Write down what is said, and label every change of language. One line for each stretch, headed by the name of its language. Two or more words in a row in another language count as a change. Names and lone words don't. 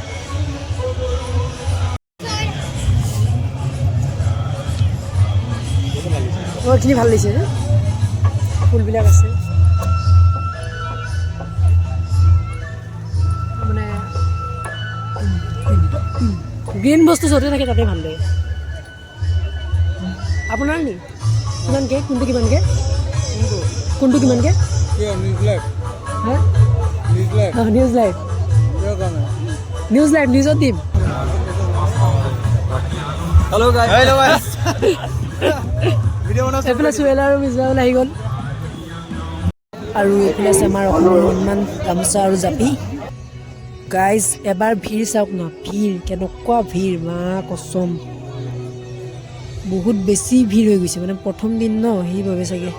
Assamese: এইখিনি ভাল লাগিছে ফুলবিলাক আছে মানে গ্ৰীণ বস্তু য'তে থাকে তাতে ভাল লাগে আপোনাৰ নি কিমানকৈ কোনটো কিমানকৈ কোনটো কিমানকৈ হ্যাঁ
English: news live
Assamese: নিউজত দিম।
English: hello guys hello guys video बना
Assamese: এইফালে চুৱেল আৰু মিজবাউল আহি গ'ল আৰু এইফালে আছে আমাৰ অসমৰ সন্মান গামোচা আৰু জাপি। গাইজ এবাৰ ভিৰ চাওক না, ভিৰ কেনেকুৱা ভিৰ,
Hindi: मां कसम
Assamese: বহুত বেছি ভিৰ হৈ গৈছে, মানে প্ৰথম দিন ন সেইবাবে চাগে।